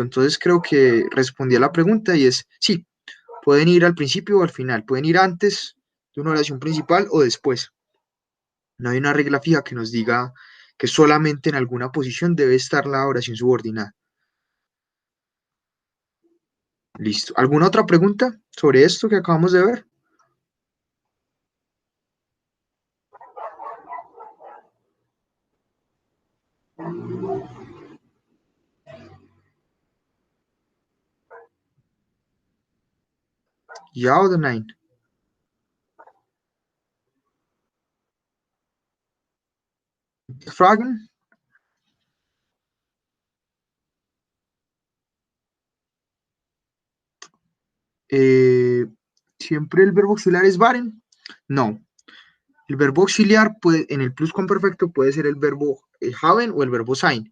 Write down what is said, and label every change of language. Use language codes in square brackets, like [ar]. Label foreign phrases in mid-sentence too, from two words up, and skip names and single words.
[es] Entonces creo que respondí a la pregunta y es sí, pueden ir al principio o al final, pueden ir antes de una oración principal o después. No hay una regla fija que nos diga que solamente en alguna posición debe estar la oración subordinada. Listo. ¿Alguna otra pregunta sobre esto que acabamos de ver? [de] Ja oder nein? Fragen? [es] Eh, ¿Siempre el verbo auxiliar es waren? No. El verbo auxiliar puede, en el pluscuamperfecto puede ser el verbo haben o el verbo sein.